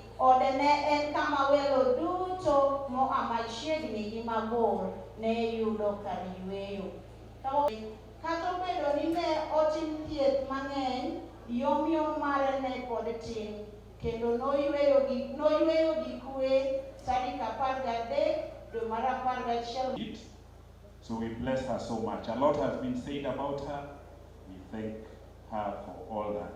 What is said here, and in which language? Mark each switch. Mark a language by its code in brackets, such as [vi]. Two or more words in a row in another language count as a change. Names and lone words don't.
[luo] Ode ne en kama welo duto moa machiegni gi mabor ne yudo kar yweyo. Kata obedo ni ne otim thieth mang'eny, yomyom mare ne pod tin. Kendo noyweyo gi kwe tarik 13 dwe mar 11. [en] So we bless her so much. A lot has been said about her. We thank her for all that.